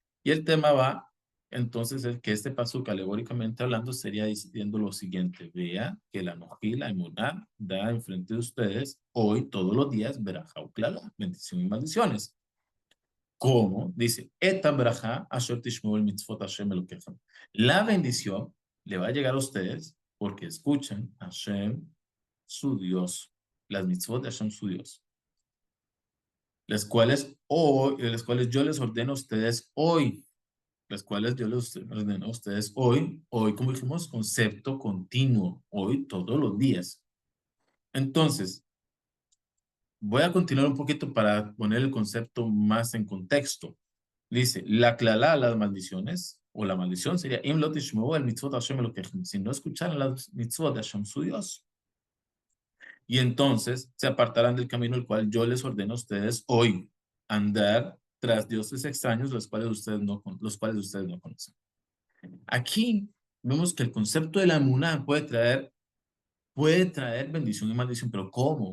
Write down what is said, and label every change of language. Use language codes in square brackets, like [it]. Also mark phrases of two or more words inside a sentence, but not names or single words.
[es] Y el tema va Entonces, el que este pasuk, alegóricamente hablando, sería diciendo lo siguiente: vea que la Noji, la Emuná, da enfrente de ustedes hoy, todos los días, [he] וברכה וקללה, [es] bendición y maldiciones. ¿Cómo? Dice, [he] אתם ברכה אשר תשמעו אל מצוות השם אלוקיכם. [es] La bendición le va a llegar a ustedes porque escuchan a Hashem, su Dios, las mitzvot de Hashem, su Dios, las cuales yo les ordeno a ustedes hoy, las cuales yo les ordeno a ustedes hoy, como dijimos, concepto continuo, hoy, todos los días. Entonces, voy a continuar un poquito para poner el concepto más en contexto. Dice, la clalá, las maldiciones, o la maldición sería, [he] אם לא תשמעו אל מצוות השם אלוקיכם, [es] si no escucharan las mitzvot de Hashem, su Dios. Y entonces se apartarán del camino el cual yo les ordeno a ustedes hoy, andar tras dioses extraños, los cuales ustedes no conocen. Aquí vemos que el concepto de la emuná puede traer bendición y maldición, pero ¿cómo?